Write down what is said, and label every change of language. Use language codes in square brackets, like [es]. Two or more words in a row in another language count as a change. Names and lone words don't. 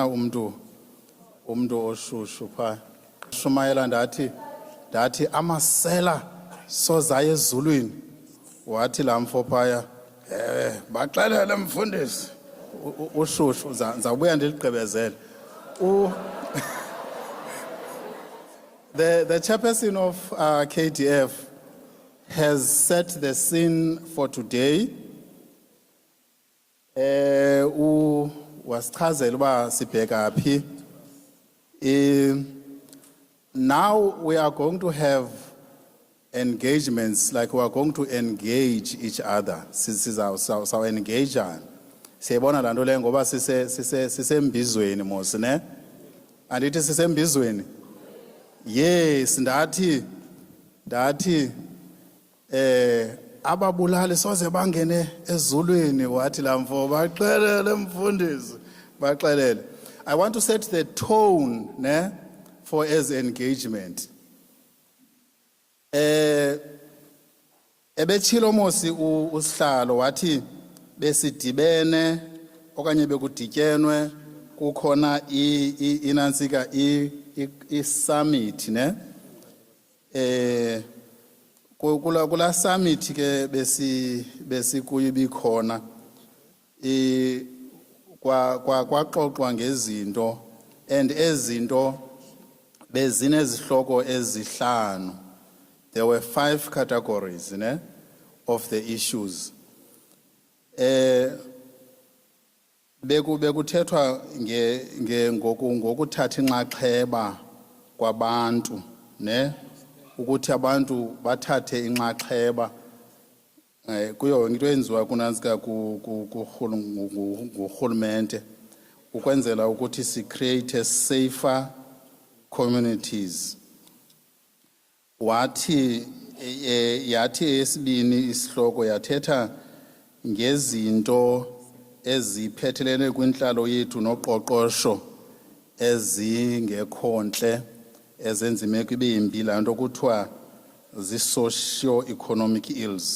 [xh] umntu oshushu phaa shumayela ndathi amasela sozayo ezulwini wathi laa mfo phaya baxelele mfundisi ushushu ndizawubuya ndiligqibezele [en] The chairperson of KDF has set the scene for today. [xh] Wasichazela uba sibheka phi. [en] Now we are going to have engagements, like we are going to engage each other. So engage on. [xh] Siyabona lanto le ngoba sisembizweni mos ne. Andithi sisembizweni. Yes, ndathi ababulali soze bangene ezulwini wathi lamfo baxelele mfundisi baxelele. [en] I want to set the tone ne for as engagement. [xh] Ebechilo mosi usihlalo wathi besidibene okanye bekudityenwe kukhona inansika i-summit ne kula summit ke besikuyi bikhona kwaxoxwa ngezinto and ezinto bezinezihloko ezihlanu. [en] There were 5 categories ne of the issues. [xh] Bekuthethwa ngokuthatha inxaxheba kwabantu ne ukuthi abantu bathathe inxaxheba kuyo into enziwa kunantsika kurhulumente ukwenzela ukuthi si [en] create safer communities. [xh] Wathi yathi esibini isihloko yathetha ngezinto eziphethelene kwinhlalo yethu noqoqosho ezingekhontle ezenza imeko ibe yimbi laa nto kuthiwa zi- [en] socio-economic ills.